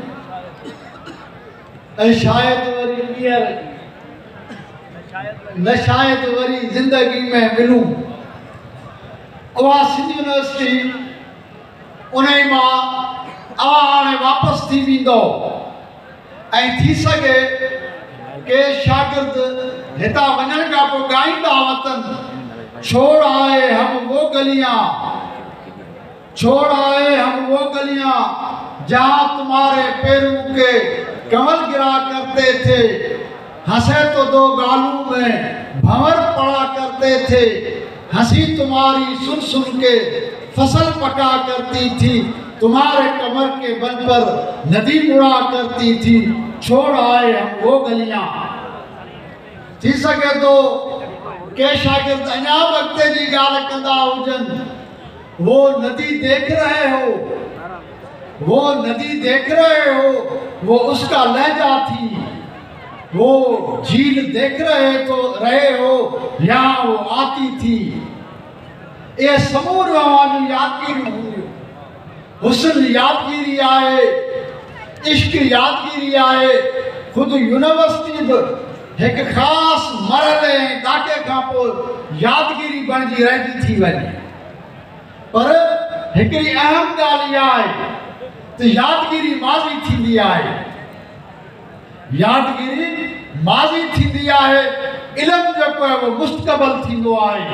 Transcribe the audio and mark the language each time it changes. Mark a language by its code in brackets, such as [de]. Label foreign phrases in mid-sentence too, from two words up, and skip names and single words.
[sd] ऐं शायदि वरी ॿीहर न शायदि वरी ज़िंदगी में मिलूं। उहा सिंध यूनिवर्सिटी उन मां हाणे वापसि थी वेंदो ऐं थी सघे के शागिर्द हितां वञण खां पोइ ॻाईंदा वतन, [hi] छोड़ आए हम वो गलियां, छोड़ आए हम वो गलियां जहाँ तुम्हारे पैरों के कमल गिरा करते थे, हंसे तो दो गालों में भंवर पड़ा करते थे, हंसी तुम्हारी सुन सुन के फसल पका करती थी, तुम्हारे कमर के बल पर नदी मुड़ा करती थी, छोड़ आए हम वो गलियां। [sd] थी सके तो के शागिर्द अञा वक़्त जी ॻाल्हि कंदा हुजनि, [hi] वो नदी देख रहे हो, वो नदी देख रहे हो, वो उसका लहजा थी, वो झील देख रहे हो, यहाँ वो आती थी। ये समूह वाली यादगिरी हुई, [sd] हुस्न यादगिरी आए, इश्क यादगिरी आए। खुद यूनिवर्सिटी बि हिकु ख़ासि मरहले ऐं ॾाके खां पोइ यादगिरी बणिजी रहिजी थी वञे। पर हिकिड़ी अहम ॻाल्हि इहा आहे त यादगिरी माज़ी थींदी आहे, यादगिरी माज़ी थींदी आहे, इल्मु जेको आहे उहो मुस्तक़बिल थींदो आहे।